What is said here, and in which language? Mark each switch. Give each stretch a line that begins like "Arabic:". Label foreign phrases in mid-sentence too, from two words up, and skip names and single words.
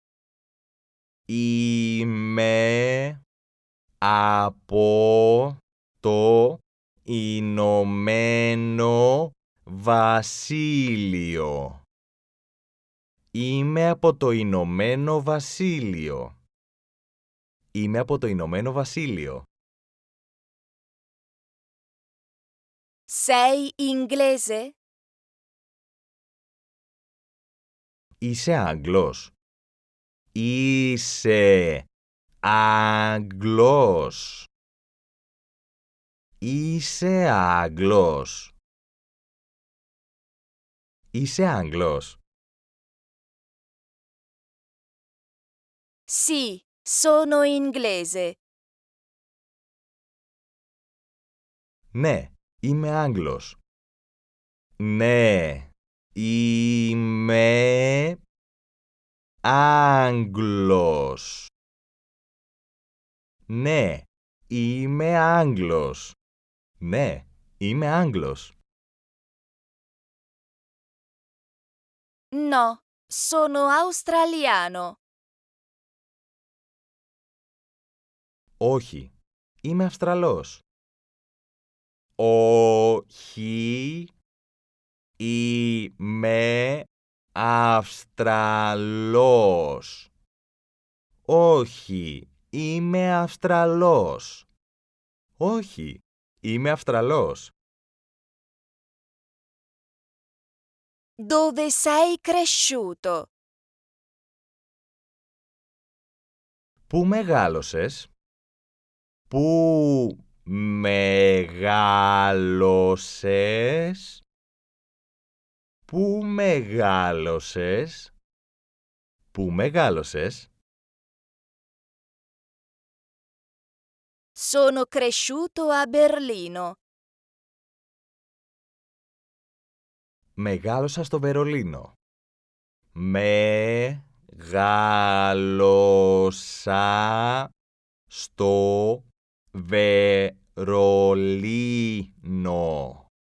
Greek: Είμαι από το Ηνωμένο Βασίλειο. Είμαι από το Ηνωμένο Βασίλειο. Είμαι από το Ηνωμένο Βασίλειο.
Italian: Sei inglese?
Greek: Είσαι Άγγλος. Είσαι Άγγλος. Είσαι Άγγλος. Είσαι Άγγλος.
Italian: Sì, sono inglese.
Greek: Ναι, είμαι Άγγλος. Ναι, είμαι Άγγλος. Ναι, είμαι Άγγλος. Ναι, είμαι Άγγλος.
Italian: No, sono australiano.
Greek: Όχι, είμαι Αυστραλός. Όχι, είμαι Αυστραλός. Όχι, είμαι Αυστραλός. Όχι, είμαι Αυστραλός.
Italian: Dove sei cresciuto?
Greek: Πού μεγάλωσες? Πού μεγάλωσες? Πού μεγάλωσες? Πού μεγάλωσες?
Italian: Sono cresciuto a Berlino.
Greek: Μεγάλωσα στο Βερολίνο. Μεγάλωσα στο Βερολίνο.